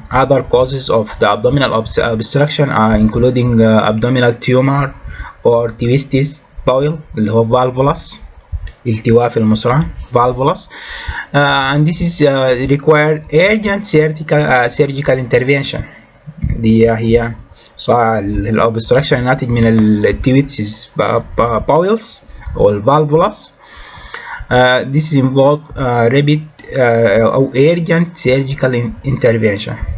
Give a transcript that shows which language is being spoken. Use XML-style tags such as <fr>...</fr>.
<en>Other causes of the abdominal obstruction are including abdominal tumor or twisted bowel</en> <ar>اللي هو</ar> <en>valvulus,</en> <ar>التواء في المصران</ar> <en>valvulus, and this is required urgent surgical intervention.</en> <ar>دي هي الobstruction الناتج من التويتس</ar> <en>bowels or valvulus. This involves rapid or urgent surgical intervention.</en>